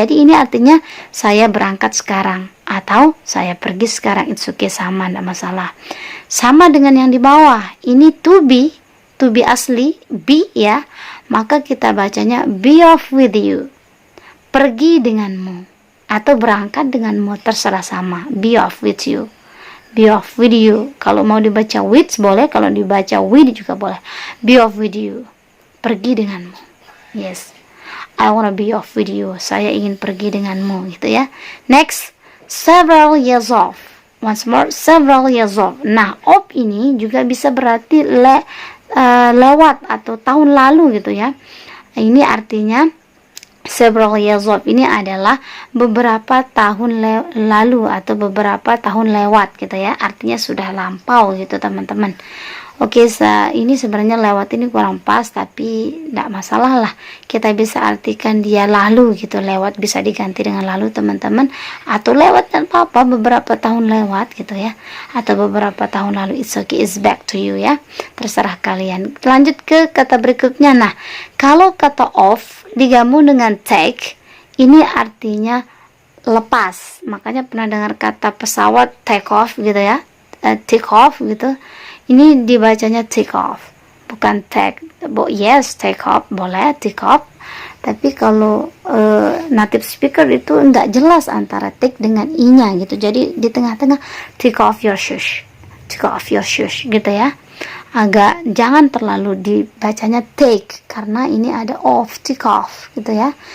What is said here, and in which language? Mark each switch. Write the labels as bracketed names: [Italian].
[Indonesian] Jadi ini artinya saya berangkat sekarang atau saya pergi sekarang. It's okay, sama, tidak masalah. Sama dengan yang di bawah, ini to be asli be ya, maka kita bacanya [English] be off with you, [Indonesian] pergi denganmu atau berangkat denganmu, terserah sama. [English] Be off with you, be off with you. [Indonesian] Kalau mau dibaca with boleh, kalau dibaca with juga boleh. [English] Be off with you, [Indonesian] pergi denganmu. [English] Yes, I wanna be off with you, [Indonesian] saya ingin pergi denganmu gitu ya. [English] Next, several years off. Once more, several years off. [Indonesian] Nah, off ini juga bisa berarti lewat atau tahun lalu gitu ya. Ini artinya several years of ini adalah beberapa tahun lalu atau beberapa tahun lewat gitu ya. Artinya sudah lampau gitu teman-teman. Oke, ini sebenarnya lewat ini kurang pas, tapi tidak masalah lah. Kita bisa artikan dia lalu gitu. Lewat bisa diganti dengan lalu teman-teman. Atau lewat dan apa-apa, beberapa tahun lewat gitu ya. Atau beberapa tahun lalu, [English] it's okay, it's back to you [Indonesian] ya. Terserah kalian. Lanjut ke kata berikutnya. Nah, kalau kata off digabung dengan take, ini artinya lepas. Makanya pernah dengar kata pesawat take off gitu ya. Take off gitu. Ini dibacanya take off, bukan take. Yes, take off boleh, take off. Tapi kalau native speaker itu enggak jelas antara take dengan i-nya gitu. Jadi di tengah-tengah, [English] take off your shoes, take off your shoes gitu ya. [Indonesian] Agak jangan terlalu dibacanya take, karena ini ada off, take off gitu ya.